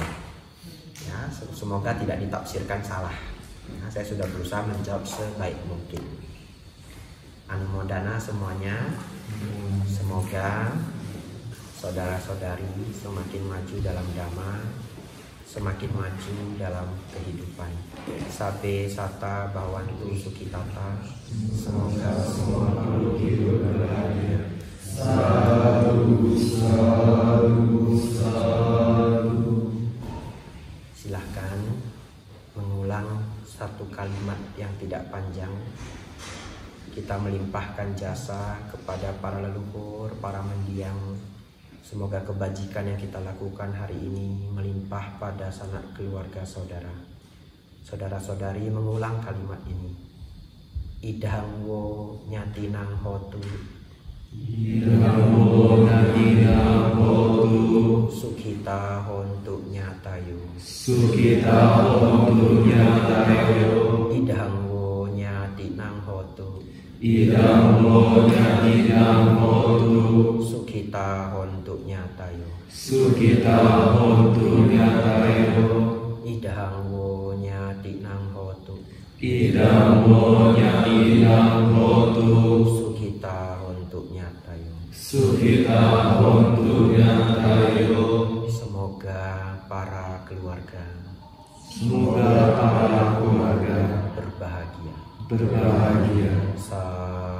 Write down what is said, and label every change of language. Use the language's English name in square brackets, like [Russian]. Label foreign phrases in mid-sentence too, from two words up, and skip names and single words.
[Indonesian] Ya, semoga tidak ditafsirkan salah. Ya, saya sudah berusaha menjawab sebaik mungkin. Anumodana semuanya. Semoga saudara-saudari semakin maju dalam dhamma, semakin maju dalam kehidupan. [Pali] Sabe sata bawantu sukitata. [Indonesian] Semoga semua makhluk hidup berbahagia. [Pali] Sadu, sadu, sadu. [Indonesian] Silahkan mengulang satu kalimat yang tidak panjang. Kita melimpahkan jasa kepada para leluhur, para mendiang. Semoga kebajikan yang kita lakukan hari ini melimpah pada sanak keluarga saudara. Saudara-saudari mengulang kalimat ini. [Pali] Idang wo nyatinang hotu. Idang wo nyatinang hotu. Sukhita hontu nyatayo. Sukhita hontu nyatayo. Idang wo nyatinang hotu. Idang wo nyatinang hotu. Sukhita hontu nyatayo. Sukhita hontu nyatayo. Idang wo nyatinang hotu. Idang wo nyatinang hotu. Sukhita hontu nyatayo. Sukhita hontu nyatayo. [Indonesian] Semoga para keluarga berbahagia. Berbahagia.